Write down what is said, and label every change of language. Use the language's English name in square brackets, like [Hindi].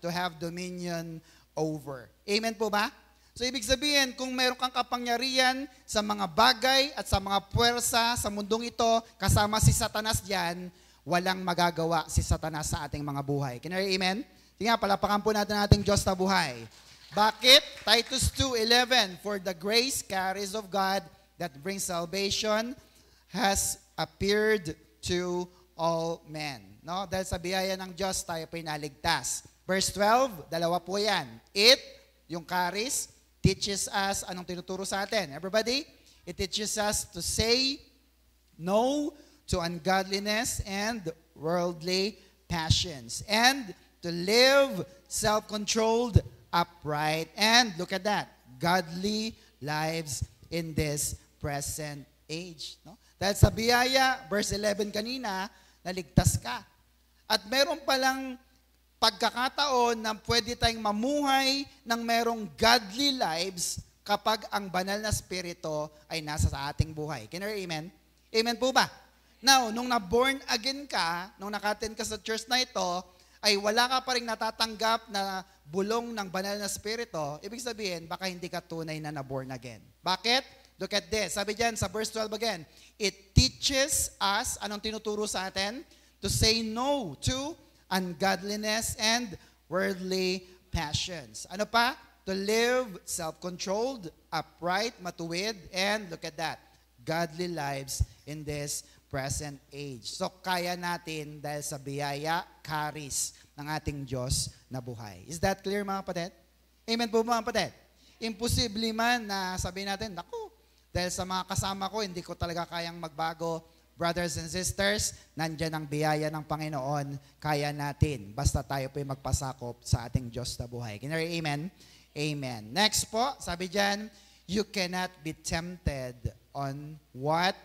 [English] To have dominion over. [Filipino] Amen po ba? So, ibig sabihin, kung meron kang kapangyarihan sa mga bagay at sa mga puwersa sa mundong ito, kasama si Satanas diyan, walang magagawa si Satanas sa ating mga buhay. [English] Can you amen? [Filipino] Sige nga, palapakan po natin ating Diyos na buhay. Bakit? [English] Titus 2:11, "For the grace carries of God that brings salvation has appeared to all men." [Filipino] No? Dahil sa biyaya ng Diyos, tayo po inaligtas. Verse 12, dalawa po yan. [English] It, yung carries, teaches us, [Filipino] anong tinuturo sa atin? [English] Everybody? It teaches us to say no to ungodliness and worldly passions, and to live self-controlled, upright, and look at that, godly lives in this present age. [Filipino] No? Dahil sa biyaya, verse 11 kanina, naligtas ka. At meron palang pagkakataon na pwede tayong mamuhay ng merong godly lives kapag ang banal na spirito ay nasa sa ating buhay. [English] Can you hear amen? [Filipino] Amen po ba? Now, nung na-born again ka, nung naka-attend ka sa church na ito, ay wala ka pa rin natatanggap na bulong ng banal na spirito, ibig sabihin, baka hindi ka tunay na na-born again. Bakit? Look at this. Sabi dyan sa verse 12 again, [English] it teaches us, [Filipino] anong tinuturo sa atin? [English] To say no to ungodliness and worldly passions. [Filipino] Ano pa? [English] To live self-controlled, upright, matuwid, and look at that, godly lives in this present age. [Filipino] So, kaya natin dahil sa biyaya, charis ng ating Diyos na buhay. [English] Is that clear [Filipino] mga kapatid? Amen po mga kapatid? Imposible man na sabihin natin, naku, dahil sa mga kasama ko, hindi ko talaga kayang magbago. Brothers and sisters, nandyan ang biyaya ng Panginoon, kaya natin. Basta tayo po'y magpasakop sa ating Diyos na buhay. [English] Can you hear amen? Amen. Next po, [Filipino] sabi dyan, [English] you cannot be tempted on what?